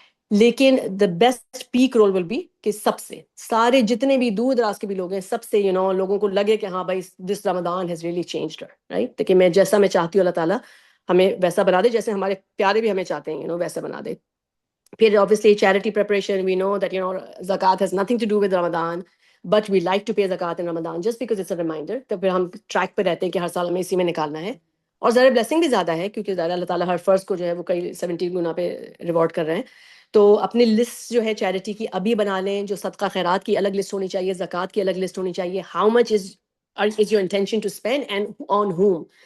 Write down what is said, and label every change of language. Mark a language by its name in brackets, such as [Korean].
[Urdu] لیکن [English] the best pick rule will be [Urdu] کہ سب سے سارے جتنے بھی دور دراز کے بھی لوگ ہیں, سب سے لوگوں کو لگے کہ ہاں بھائی [English] this Ramadan has really changed her, [Urdu] right? کہ میں جیسا میں چاہتی ہوں اللہ تعالیٰ ہمیں ویسا بنا دے, جیسے ہمارے پیارے بھی ہمیں چاہتے ہیں ویسا بنا دے. [English] پھر obviously charity preparation, we know that zakat has nothing to do with Ramadan, but we like to pay zakat in Ramadan just because it's a reminder. [Urdu] تو پھر ہم ٹریک پہ رہتے ہیں کہ ہر سال ہمیں اسی میں نکالنا ہے, اور ذرا بلیسنگ بھی زیادہ ہے کیونکہ ذرا اللہ تعالیٰ ہر فرض کو جو ہے وہ کئی 70 گنا پہ ریوارڈ کر رہے ہیں. تو اپنی لسٹ جو ہے چیریٹی کی ابھی بنا لیں, جو صدقہ خیرات کی الگ لسٹ ہونی چاہیے, زکوٰۃ کی الگ لسٹ ہونی چاہیے, [English] How much is your intention to spend and on home.